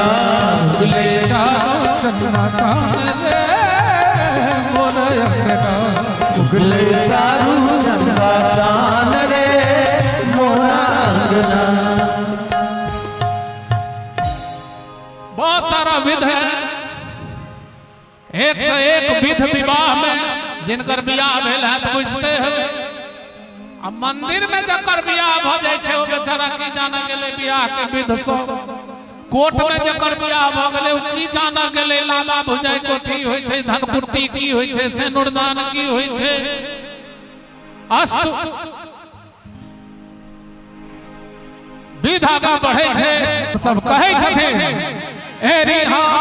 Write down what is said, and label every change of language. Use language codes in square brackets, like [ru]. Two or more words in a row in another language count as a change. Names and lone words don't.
[mai] उगले चारू चंदा चांद रे मोरा अंगना, उगले चारू चंदा चांद रे मोरा अंगना। बहुत सारा विध है, एक से एक विध विवाह में जिनकर बियाह भेल है तो बुझते हैं। अब मंदिर में जकर बियाह भ जाय छै ओ बेचारा की जाने गेले बियाह के विध सब। कोर्ट में जकर बियाह भ गेले ओ की जाने गेले लामा भुजाई कोथी होय छै, धनकुट्टी की होय छै, सिनुरदान की होय छै। अस्तु विध आगा बढ़े छै, सब कहै छथिन एरी हा